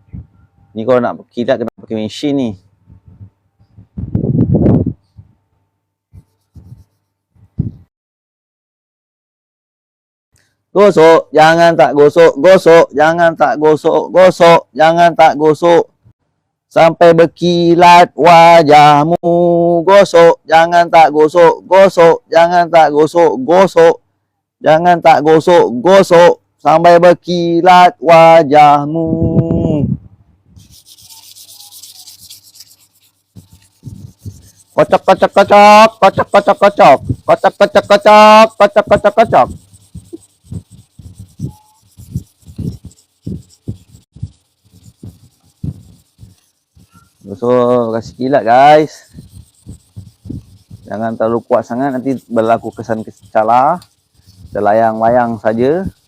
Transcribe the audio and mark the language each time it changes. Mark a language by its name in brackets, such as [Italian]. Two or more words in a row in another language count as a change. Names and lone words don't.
[Malay] Ni kalau nak kilat kena pakai mesin ni. Gosok, jangan tak gosok, gosok, jangan tak gosok, gosok, jangan tak gosok. Sampai berkilat wajahmu. Gosok, jangan tak gosok, gosok, jangan tak gosok, gosok. Jangan tak gosok, gosok. Sampai berkilat wajahmu. Kocok, kocok, kocok, kocok, kocok, kocok. Kocok, kocok, kocok, kocok, kocok, kocok. So, kasih kilat guys. Jangan terlalu kuat sangat, nanti berlaku kesan cala. Terlayang-layang saja.